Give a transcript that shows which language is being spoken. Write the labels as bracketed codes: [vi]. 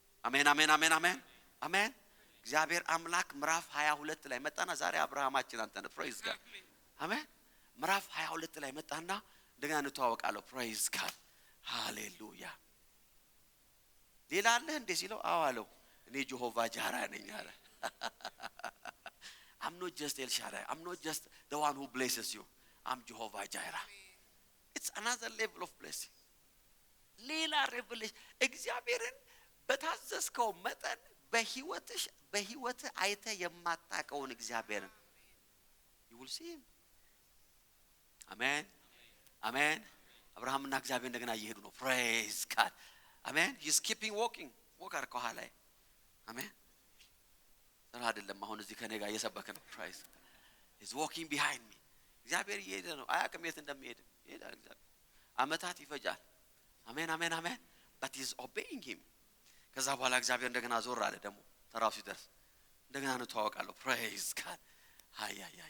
[am] አሜን አሜን አሜን አሜን አሜን። እግዚአብሔር አምላክ ምዕራፍ 22 ላይ መጣና ዛሬ አብርሃማችን አንተ ነህ [en] praise God [am] አሜን። ምዕራፍ 22 ላይ መጣና እንደገና እንተዋወቃለሁ praise God ሃሌሉያ። ሌላ አለ እንደ ሲለው አዎ አለው እኔ ጀሆቫ ጃራ ነኝ አለ። [en] I'm not just El Shaddai. I'm not just the one who blesses you. I'm Jehovah Jireh. It's another level of blessing. [am] ሌላ revelation እግዚአብሔርን በታዘዝከው መጠን በህይወት አይተ የማታውቀውን እግዚአብሔርን [en] you will see him. [am] አሜን አሜን። አብርሃምና እግዚአብሔር እንደገና እየሄዱ ነው [en] praise God [am] አሜን። [en] he's keeping walking [am] ወካር ከኋላ አሜን። ተራ አይደለም አሁን እዚህ ከኔ ጋር እየሰበከ ነው [en] praise he's walking behind me [am] እግዚአብሔር እየሄደ ነው። አያውቅም የት እንደሚሄድ ይሄዳል እግዚአብሔር አመታት ይፈጃል አሜን አሜን አሜን [en] but he's obeying him። [am] ከዛ በኋላ እግዚአብሔር እንደገና ዞር አለ ደግሞ ተራው ሲደርስ እንደገና ነው ተዋወቃለሁ praise God ሃያ